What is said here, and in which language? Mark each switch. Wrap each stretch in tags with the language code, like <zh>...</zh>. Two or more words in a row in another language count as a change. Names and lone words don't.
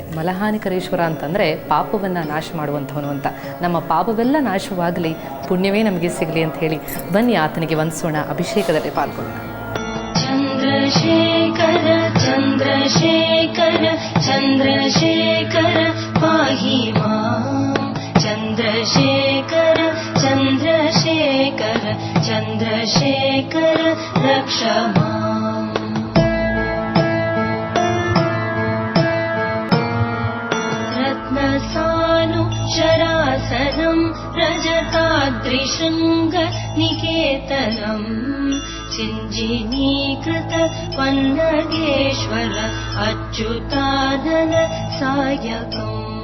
<kn>ಮಲಹಾನಿಕರೇಶ್ವರ ಅಂತಂದರೆ ಪಾಪವನ್ನು ನಾಶ ಮಾಡುವಂಥವನು ಅಂತ. ನಮ್ಮ ಪಾಪವೆಲ್ಲ ನಾಶವಾಗಲಿ, ಪುಣ್ಯವೇ ನಮಗೆ ಸಿಗಲಿ ಅಂತ ಹೇಳಿ ಬನ್ನಿ ಆತನಿಗೆ ವಂದಿಸೋಣ, ಅಭಿಷೇಕದಲ್ಲಿ ಪಾಲ್ಗೊಳ್ಳೋಣ.</kn> <sa>ಚಂದ್ರಶೇಖರ ಚಂದ್ರಶೇಖರ ಚಂದ್ರಶೇಖರ ಪಾಹಿ ಮಾಂ. ಚಂದ್ರಶೇಖರ ಚಂದ್ರಶೇಖರ ಚಂದ್ರಶೇಖರ ರಕ್ಷ ಮಾಂ. ರತ್ನಸಾನು ಶರಾಸನಂ रजताद्रिशृङ्गनिकेतनम् चिञ्जिनीकृत पन्नगेश्वर अच्युतानन सायकम्</sa>